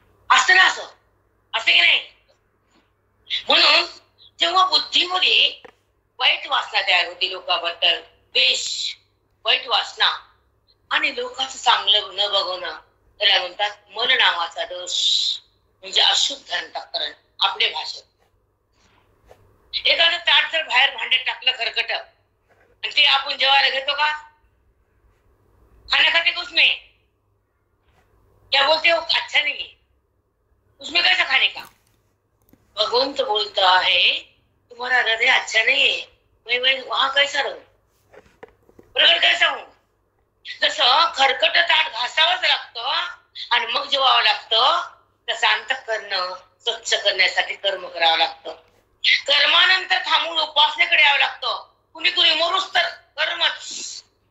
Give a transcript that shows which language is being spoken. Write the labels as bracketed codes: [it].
[mr] असतं ना असं, असं की नाही? म्हणून जेव्हा बुद्धीमध्ये वाईट वासना तयार होती लोकांबद्दल, द्वेष, वाईट वासना आणि लोकांचं चांगलं न बघवणं, त्याला म्हणतात मन नावाचा दोष म्हणजे अशुद्ध अंतःकरण. आपल्या भाषेत एखादं ताट जर बाहेर भांड्यात टाकलं खरकट आणि ते आपण जेवायला घेतो का? खाण्यासाठी कुछ नाही, [hi] क्या बोलते हो अच्छा नहीं है, उसमें कैसा खाने का? भगवंत बोलता है तुम्हारा हृदय अच्छा नहीं है, मैं वहां कैसा रहूं, प्रगट कैसा हूं? [mr] जसं खरकट ताट घासावंच लागतं आणि मग जेवावं लागतं, तसं अंतःकरण स्वच्छ करण्यासाठी कर्म करावं लागतं. कर्मानंतर थांबून उपासनेकडे यावं लागतं. कुणी कुणी मरूस तर कर्मच.